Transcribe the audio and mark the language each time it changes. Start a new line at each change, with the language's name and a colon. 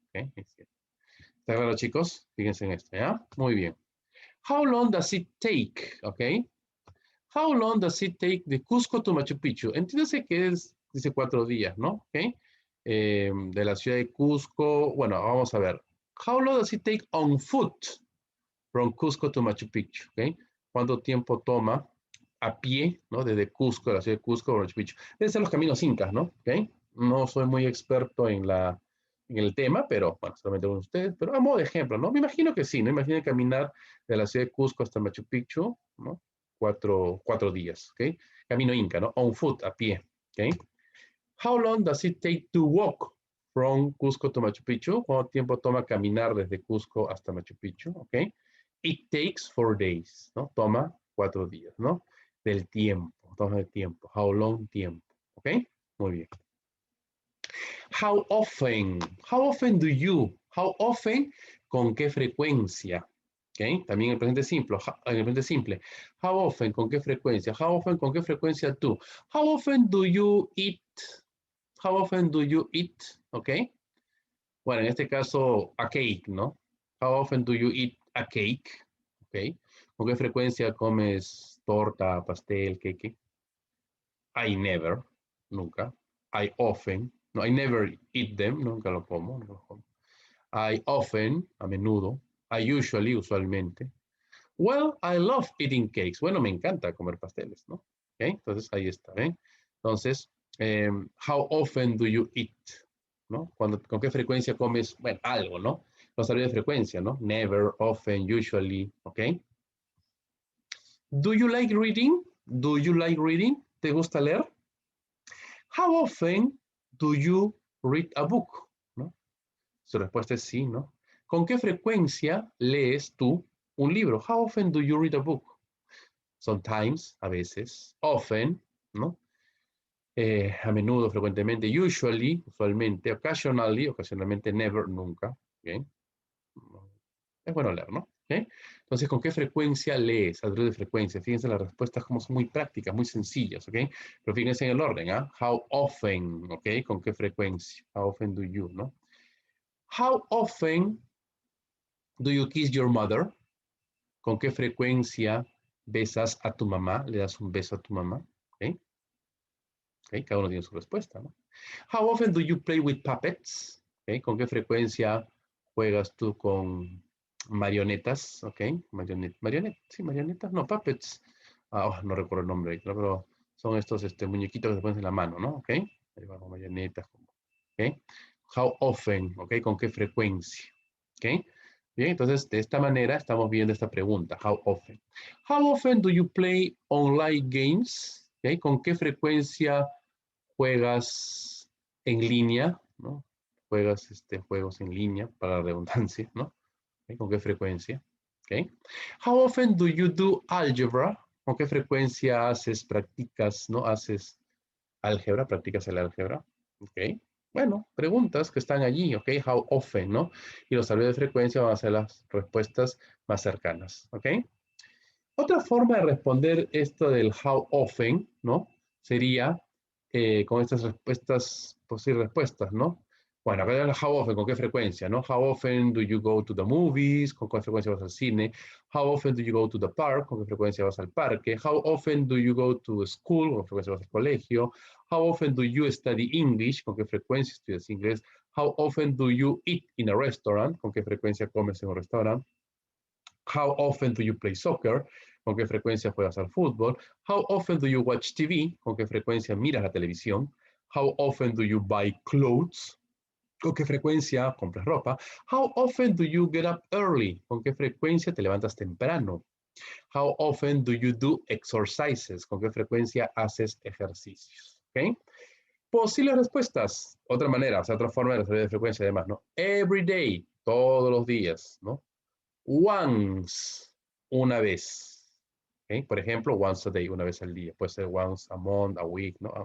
Spanish: ¿Ok? ¿Está claro, chicos? Fíjense en esto, ¿ya? Muy bien.
English: How long does it take? ¿Ok? How long does it take de Cusco to Machu Picchu?
Spanish: Entiéndase que dice 4 días, ¿no? ¿Ok? De la ciudad de Cusco, bueno, vamos a ver.
English: How long does it take on foot from Cusco to Machu Picchu? ¿Ok?
Spanish: ¿Cuánto tiempo toma a pie, ¿no? Desde Cusco, la ciudad de Cusco, a Machu Picchu. Deben ser los caminos incas, ¿no? ¿Ok? No soy muy experto en el tema, pero bueno, solamente con ustedes, pero a modo de ejemplo, ¿no? Me imagino que sí, ¿no? Imaginen caminar de la ciudad de Cusco hasta Machu Picchu, ¿no? 4 días, ¿ok? Camino inca, ¿no?
English: On foot,
Spanish: a pie, ¿ok?
English: How long does it take to walk from Cusco to Machu Picchu?
Spanish: ¿Cuánto tiempo toma caminar desde Cusco hasta Machu Picchu? ¿Ok?
English: It takes 4 days,
Spanish: ¿no? Toma 4 días, ¿no? Del tiempo, toma el tiempo.
English: How long tiempo, ¿ok?
Spanish: Muy bien.
English: How often? How often do you? How often?
Spanish: ¿Con qué frecuencia?
English: ¿Ok?
Spanish: También el presente simple. En el presente simple.
English: How often?
Spanish: ¿Con qué frecuencia? How often? ¿Con qué frecuencia tú?
English: How often do you eat? How often do you eat? ¿Ok?
Spanish: Bueno, en este caso, a cake, ¿no?
English: How often do you eat a cake? ¿Ok?
Spanish: ¿Con qué frecuencia comes torta, pastel, cake?
English: I never, nunca. I often, no, I never eat them,
Spanish: nunca lo como, nunca lo como.
English: I often,
Spanish: a menudo.
English: I usually, usualmente. Well, I love eating cakes.
Spanish: Bueno, me encanta comer pasteles, ¿no? ¿Ok? Entonces, ahí está, ¿ven? Entonces,
English: how often do you eat? ¿No?
Spanish: ¿Con qué frecuencia comes? Bueno, algo, ¿no? Vamos a hablar de frecuencia, ¿no?
English: Never, often, usually, ¿ok? Do you like reading? Do you like reading?
Spanish: ¿Te gusta leer?
English: How often do you read a book?
Spanish: ¿No? Su respuesta es sí, ¿no? ¿Con qué frecuencia lees tú un libro?
English: How often do you read a book? Sometimes,
Spanish: a veces, often, ¿no? A menudo, frecuentemente, usually, usualmente, occasionally, ocasionalmente, never, nunca. ¿Okay? Es bueno leer, ¿no? ¿Okay? Entonces, ¿con qué frecuencia lees? Alrededor de frecuencia. Fíjense, las respuestas como son muy prácticas, muy sencillas, ¿ok? Pero fíjense en el orden, ¿ah?
English: How often, ¿ok?
Spanish: ¿Con qué frecuencia?
English: How often do you, ¿no? How often do you kiss your mother?
Spanish: ¿Con qué frecuencia besas a tu mamá? ¿Le das un beso a tu mamá? ¿Ok? ¿Ok? Cada uno tiene su respuesta, ¿no?
English: How often do you play with puppets? ¿Ok?
Spanish: ¿Con qué frecuencia juegas tú con marionetas? ¿Ok? Sí, marionetas, no, puppets. No recuerdo el nombre, pero son estos muñequitos que se ponen en la mano, ¿no? ¿Ok? Ahí van, marionetas. ¿Ok?
English: How often?
Spanish: ¿Ok? ¿Con qué frecuencia? ¿Ok? Bien, entonces de esta manera estamos viendo esta pregunta.
English: How often? How often do you play online games? ¿Ok?
Spanish: ¿Con qué frecuencia juegas en línea? ¿No? Juegas juegos en línea, para la redundancia, ¿no? ¿Ok? ¿Con qué frecuencia? ¿Ok?
English: How often do you do algebra?
Spanish: ¿Con qué frecuencia practicas, ¿no? Haces álgebra, practicas el álgebra? ¿Ok? Bueno, preguntas que están allí, ¿ok?
English: How often,
Spanish: ¿no? Y los salarios de frecuencia van a ser las respuestas más cercanas, ¿ok? Otra forma de responder esto del
English: how often,
Spanish: ¿no? Sería con estas respuestas, posibles respuestas, ¿no? Bueno, acá el
English: how often,
Spanish: ¿con qué frecuencia, no?
English: How often do you go to the movies?
Spanish: ¿Con qué frecuencia vas al cine?
English: How often do you go to the park?
Spanish: ¿Con qué frecuencia vas al parque?
English: How often do you go to school?
Spanish: ¿Con qué frecuencia vas al colegio?
English: How often do you study English?
Spanish: ¿Con qué frecuencia estudias inglés?
English: How often do you eat in a restaurant?
Spanish: ¿Con qué frecuencia comes en un restaurante?
English: How often do you play soccer?
Spanish: ¿Con qué frecuencia juegas al fútbol?
English: How often do you watch TV?
Spanish: ¿Con qué frecuencia miras la televisión?
English: How often do you buy clothes?
Spanish: ¿Con qué frecuencia compras ropa?
English: How often do you get up early?
Spanish: ¿Con qué frecuencia te levantas temprano?
English: How often do you do exercises?
Spanish: ¿Con qué frecuencia haces ejercicios? ¿Ok? Posibles respuestas. Otra manera, o sea, otra forma de resolver de frecuencia además, ¿no?
English: Every day,
Spanish: todos los días, ¿no? Once, una vez. ¿Okay? Por ejemplo,
English: once a day,
Spanish: una vez al día. Puede ser
English: once a month, a week,
Spanish: ¿no?